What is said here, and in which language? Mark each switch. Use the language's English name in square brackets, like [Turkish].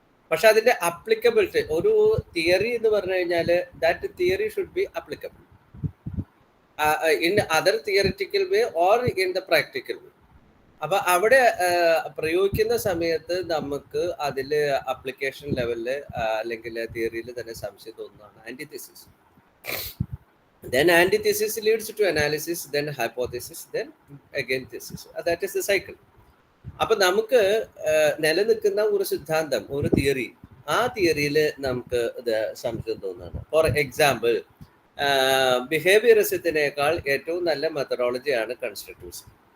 [Malayalam] പക്ഷെ അതിന്റെ അപ്ലിക്കബിലിറ്റി, ഒരു തിയറി എന്ന് പറഞ്ഞു കഴിഞ്ഞാൽ [English] That theory should be applicable in other theoretical way or in the practical way. [Malayalam] അപ്പൊ അവിടെ പ്രയോഗിക്കുന്ന സമയത്ത് നമുക്ക് അതില് അപ്ലിക്കേഷൻ ലെവലില് അല്ലെങ്കിൽ തിയറിയിൽ തന്നെ സംശയം തോന്നുന്നതാണ് ആന്റിതിസിസ്. [English] Then antithesis leads to analysis, then hypothesis, then again thesis. That is the cycle. [Malayalam] അപ്പൊ നമുക്ക് നിലനിൽക്കുന്ന ഒരു സിദ്ധാന്തം, ഒരു തിയറി, ആ തിയറിയിൽ നമുക്ക് ഇത് സംശയം തോന്നുന്നതാണ്. [English] for example, [Malayalam] ബിഹേവിയറിസത്തിനേക്കാൾ ഏറ്റവും നല്ല മെത്തഡോളജിയാണ് കൺസ്ട്രക്റ്റിവിസം.